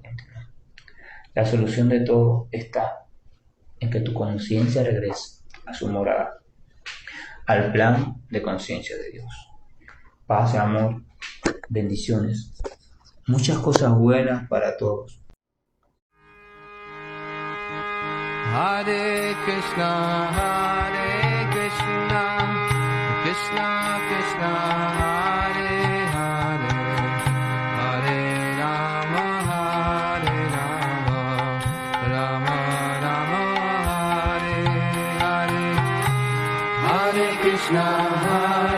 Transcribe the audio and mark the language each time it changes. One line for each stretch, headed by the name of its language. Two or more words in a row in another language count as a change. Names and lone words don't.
Spanish: La solución de todo está en que tu conciencia regrese a su morada, al plan de conciencia de Dios. Paz, amor, bendiciones, muchas cosas buenas para todos.
Sanskrit: Hare Krishna, Krishna Krishna, Hare Hare, Hare Rama, Rama Rama, Hare Hare, Hare Krishna.